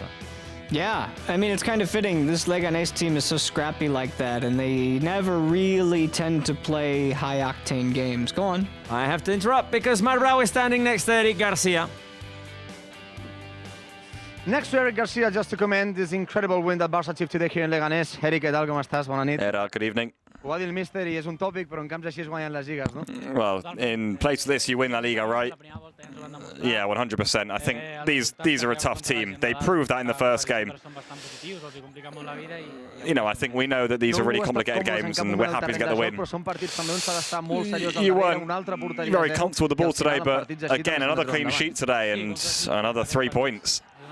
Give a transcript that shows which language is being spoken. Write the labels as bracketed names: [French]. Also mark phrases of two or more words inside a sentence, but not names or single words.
[English] Yeah, I mean, it's kind of fitting. This Leganés team is so scrappy like that, and they never really tend to play high-octane games. Go on. I have to interrupt because Marbrau is standing next to Eric Garcia. Next to Eric Garcia, just to comment this incredible win that Barça achieved today here in Leganés. [Catalan] Eric, què tal, com estàs? Bona nit. [English] Good evening. [Catalan] Ho va dir el míster i és un tòpic, però en camps així es guanyen les lligues, no? [English] Well, in place of this, you win La Liga, right? Yeah, 100%. I think these are a tough team. They proved that in the first game. You know, I think we know that these are really complicated games, and we're happy to get the win. You weren't very comfortable with the ball today, but again, another clean sheet today and another 3 points.